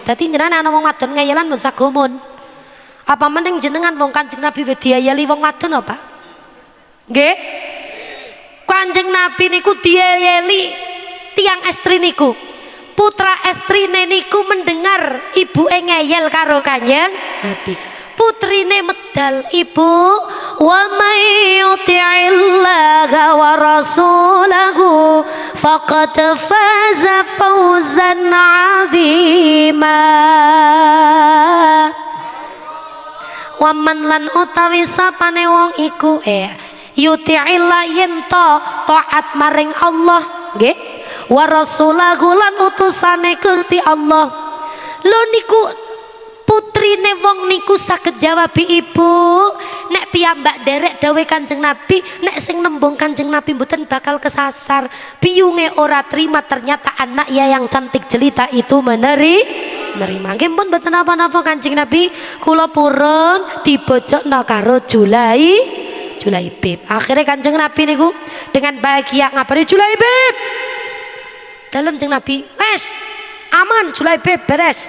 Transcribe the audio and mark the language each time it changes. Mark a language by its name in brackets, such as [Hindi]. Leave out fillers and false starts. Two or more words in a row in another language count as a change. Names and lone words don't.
[Javanese] Dadi jenengan ana wong wadon ngeyelan mun sagomun. Apa mending jenengan wong Kanjeng Nabi wis diayeli wong wadon apa? Nggih. Kanjeng Nabi niku diayeli tiang estri niku. Putra estrine niku mendengar ibu ngeyel karo Kanjeng Nabi. Putrine medal, ibu [Arabic] ومن يطع الله ورسوله فقد فاز فوزا عظيما. ومن [Javanese] lan utawi sapane wong iku yuti'illah yen taat maring Allah nggih. [Arabic] ورسوله [Javanese] lan utusane Gusti Allah. Lho niku putrine wong niku saged jawab ibu, nek piyambak derek dawuh Kanjeng Nabi, nek sing nembung Kanjeng Nabi mboten bakal kesasar. Biyunge ora terima [Indonesian] ternyata anaknya yang cantik jelita itu nerima. [Javanese] Nggih pun mboten napa-napa Kanjeng Nabi, kula purun dibojokno karo Julaibib. Akhirnya Kanjeng Nabi niku [Indonesian] dengan bahagia [Javanese] ngabari Julaibib. Dalem Kanjeng Nabi, wes aman Julaibib beres.